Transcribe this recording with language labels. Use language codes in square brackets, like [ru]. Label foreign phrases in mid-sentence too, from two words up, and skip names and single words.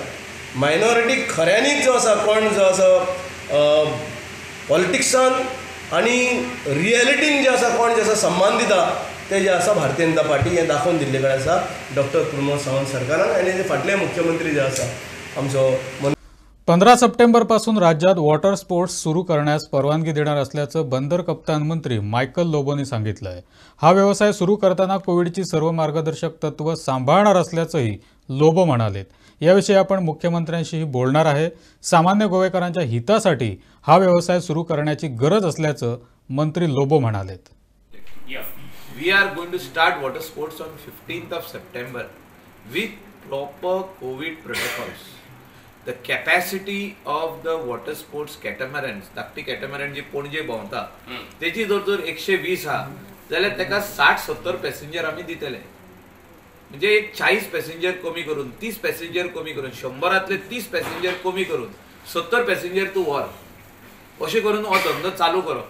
[kok] मायनॉरिटी खऱ्यांनीच जो आसा कोण जो आसा पॉलिटिक्सान आनी रियलिटीन जे आसा कोण जे आसा सम्मान दिता ते जे आसा भारतीय जनता पार्टी हें दाखोवन दिल्ले कडेन आसा डॉक्टर प्रमोद सावंत सरकारान. आनी जे फाटले मुख्यमंत्री जे आसा आमचो [mr] 15 सप्टेंबरपासून राज्यात वॉटर स्पोर्ट्स सुरू करण्यास परवानगी देणार असल्याचं बंदर कप्तान मंत्री मायकल लोबोनी सांगितलं आहे. हा व्यवसाय सुरू करताना कोविडची सर्व मार्गदर्शक तत्व सांभाळणार असल्याचंही लोबो म्हणालेत. याविषयी आपण मुख्यमंत्र्यांशीही बोलणार आहे. सामान्य गोवेकरांच्या हितासाठी हा व्यवसाय सुरू करण्याची गरज असल्याचं मंत्री लोबो म्हणालेत. [en] We are going to start water sports on 15th of September with proper COVID protocols. The capacity of the water sports catamarans, [kok] धाकटी कॅटमॅरन जी पणजे भोंवता तेची जर 120 हा जाल्यार तेका 60-70 पॅसेंजर आमी दितले. म्हणजे एक 40 पॅसेंजर कमी करून 30 पॅसेंजर कमी करून 100रांतले 30 पॅसेंजर कमी करून 70 पॅसेंजर तूं व्हर अशें करून हो धंदो चालू करप.